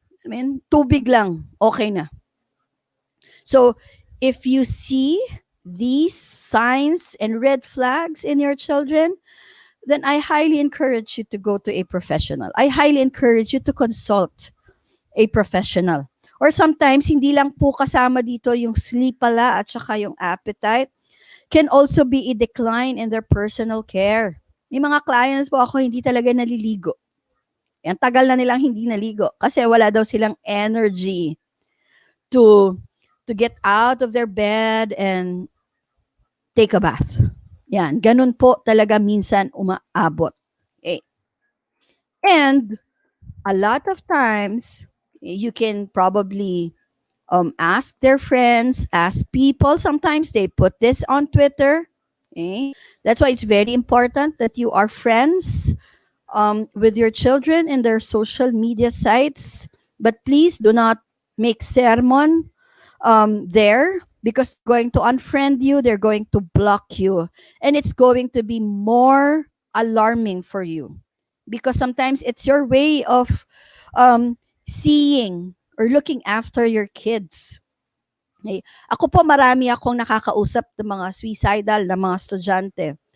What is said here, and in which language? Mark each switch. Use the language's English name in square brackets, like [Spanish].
[English] I mean, [Filipino] tubig lang, okay na. [English] So, if you see these signs and red flags in your children, then I highly encourage you to go to a professional. I highly encourage you to consult a professional. Or sometimes, [Filipino] hindi lang po kasama dito yung sleep pala at saka yung appetite. [English] Can also be a decline in their personal care. [Filipino] May mga clients po ako hindi talaga naliligo. Ang tagal na nilang hindi naligo kasi wala daw silang [English] energy to get out of their bed and take a bath. [Filipino] Yan, ganun po talaga minsan umaabot. Okay. [English] And a lot of times, you can probably ask their friends, ask people. Sometimes they put this on Twitter. Okay. That's why it's very important that you are friends with your children in their social media sites. But please do not make sermon there because they're going to unfriend you, they're going to block you, and it's going to be more alarming for you because sometimes it's your way of seeing or looking after your kids. Okay. [Filipino] Ako po marami akong nakakausap ng mga suicidal na mga estudyante.